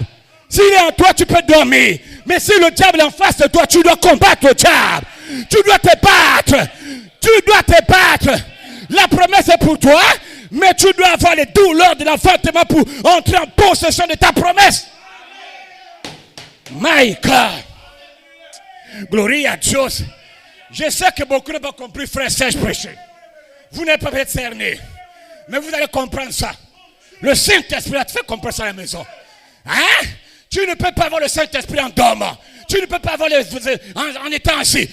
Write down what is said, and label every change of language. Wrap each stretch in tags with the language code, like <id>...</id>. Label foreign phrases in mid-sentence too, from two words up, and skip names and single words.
<fr>S'il est en toi, tu peux dormir. Mais si le diable est en face de toi, tu dois combattre le diable. Tu dois te battre. Tu dois te battre. La promesse est pour toi, mais tu dois avoir les douleurs de l'enfantement pour entrer en possession de ta promesse.</fr> <en>My God.</en> <fr>Gloria à Dieu. Je sais que beaucoup n'ont pas compris, frère Serge prêcher. Vous n'êtes pas peut-être cerné, mais vous allez comprendre ça. Le Saint-Esprit a te fait comprendre ça à la maison. Hein? Tu ne peux pas avoir le Saint-Esprit en dormant. Tu ne peux pas avoir en étant assis.</fr>